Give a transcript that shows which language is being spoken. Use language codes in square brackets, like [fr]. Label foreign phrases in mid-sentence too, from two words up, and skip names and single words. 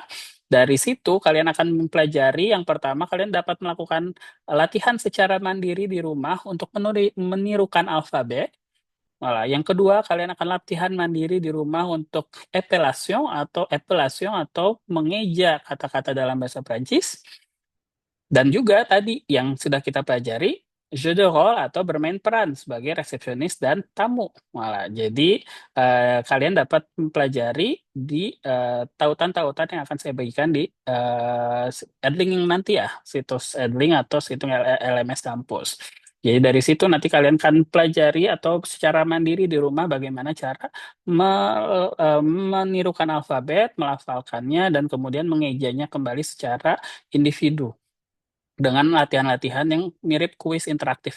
[id] Dari situ kalian akan mempelajari, yang pertama kalian dapat melakukan latihan secara mandiri di rumah untuk menirukan alfabet. Malah, yang kedua kalian akan latihan mandiri di rumah untuk epellation atau mengeja kata-kata dalam bahasa Prancis. Dan juga tadi yang sudah kita pelajari, [fr] jeu de rôle [id] atau bermain peran sebagai resepsionis dan tamu. Malah, jadi kalian dapat mempelajari di tautan-tautan yang akan saya bagikan di Edling nanti ya, situs Edling atau situs LMS kampus. Jadi dari situ nanti kalian akan pelajari atau secara mandiri di rumah bagaimana cara menirukan alfabet, melafalkannya, dan kemudian mengejanya kembali secara individu dengan latihan-latihan yang mirip kuis interaktif.